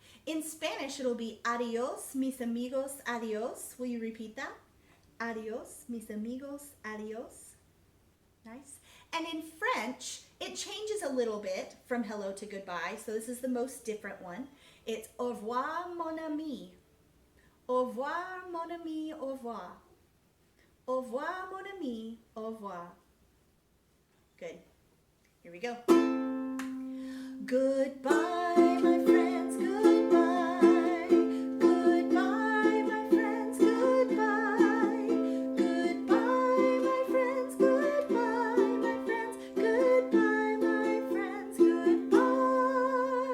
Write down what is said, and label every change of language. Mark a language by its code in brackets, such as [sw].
[en] In Spanish, it'll be [es] adios mis amigos, adios. [en] Will you repeat that? [es] Adios mis amigos, adios. [en] Nice. And in French, it changes a little bit from hello to goodbye. So this is the most different one. It's [fr] au revoir mon ami. Au revoir mon ami, au revoir. Au revoir mon ami, au revoir. [en] Good. Here we go. Goodbye, my friends, goodbye. Goodbye, my friends, goodbye. Goodbye, my friends, goodbye, my friends. Goodbye, my friends, goodbye.